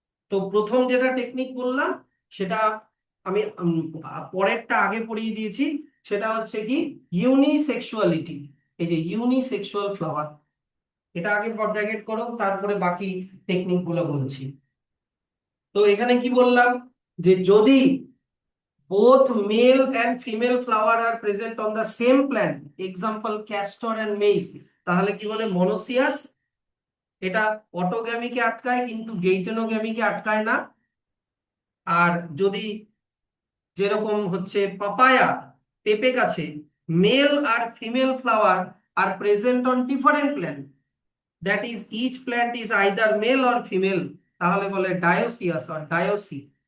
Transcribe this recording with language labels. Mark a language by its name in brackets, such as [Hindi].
[Bangla] তো প্রথম যেটা টেকনিক বললাম সেটা আমি পরেরটা আগে পড়িয়ে দিয়েছি, সেটা হচ্ছে কি ইউনিসেক্সুয়ালিটি। এই যে ইউনিসেক্সুয়াল ফ্লাওয়ার, এটা আগে ব্র্যাকেট করো, তারপরে বাকি টেকনিক গুলো বলছি। তো এখানে কি বললাম, যে যদি [English] both male and female flower are present on the same plant, example castor and maize, [Bangla] তাহলে কি বলে মনোসিয়াস। এটা অটোগ্যামিকে আটকায় কিন্তু গেইটেনোগ্যামিকে আটকায় না। আর যদি যেরকম হচ্ছে পাপায়া, পেঁপে গাছে [English] male আর female flower are present on different plant, that is each plant is either male or female, [Bangla] তাহলে বলে ডায়োসিয়াস অর ডায়োসি।